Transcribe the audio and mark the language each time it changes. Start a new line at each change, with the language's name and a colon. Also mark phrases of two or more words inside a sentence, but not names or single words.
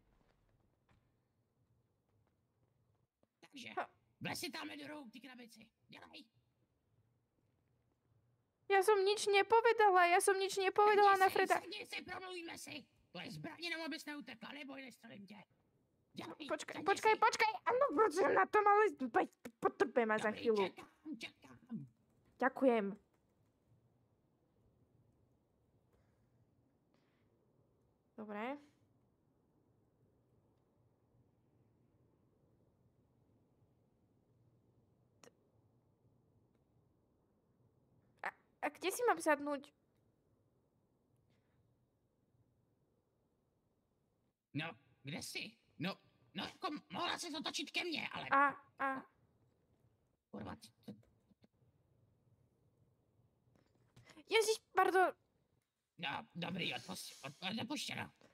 Czech: Takže, vlez si tamhle do rohu, ty krabici. Dělej.
Slovak: Ja som nič nepovedala na Freda.
Czech: Sedni si, promluvíme si. To je zbraně, nebo abys neutekla, nebo nestrelím tě. Dělej,
Slovak: počkaj. Áno, pracujem na tom, ale potrpé ma za chvíľu. Čakám. Ďakujem. Dobre. A kde si mám sadnúť? No, kde si?
Czech: No, jako mohla se otočit ke mně, ale... Kurva, Ježiš, pardon. No, dobrý, odpuštěno.